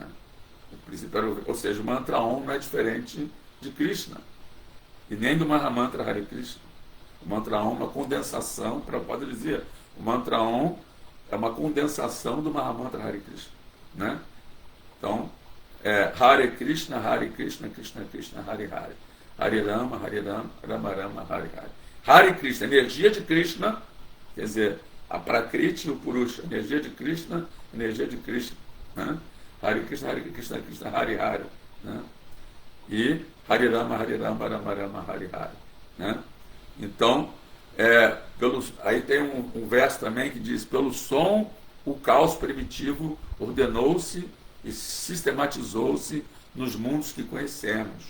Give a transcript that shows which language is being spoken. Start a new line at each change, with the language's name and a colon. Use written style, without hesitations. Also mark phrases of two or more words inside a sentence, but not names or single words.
Portuguese: No princípio era ou seja, o mantra Om não é diferente de Krishna, e nem do Mahamantra
Sanskrit: हरे कृष्ण.
Portuguese: O mantra Om é uma condensação, Prabhupada dizia, o mantra Om é uma condensação do Mahamantra
Sanskrit: हरे कृष्ण,
Portuguese: né? Então,
Sanskrit: हरे कृष्ण कृष्ण कृष्ण हरे हरे. हरे राम राम राम हरे हरे. हरे कृष्ण,
Portuguese: energia de Krishna, quer dizer, a Prakriti e o Purusha, energia de Krishna, né?
Sanskrit: हरे कृष्ण कृष्ण हरे हरे,
Portuguese: né?
Sanskrit: E हरे राम राम राम हरे हरे,
Portuguese: né? Então, aí tem um verso também que diz: pelo som, o caos primitivo ordenou-se e sistematizou-se nos mundos que conhecemos.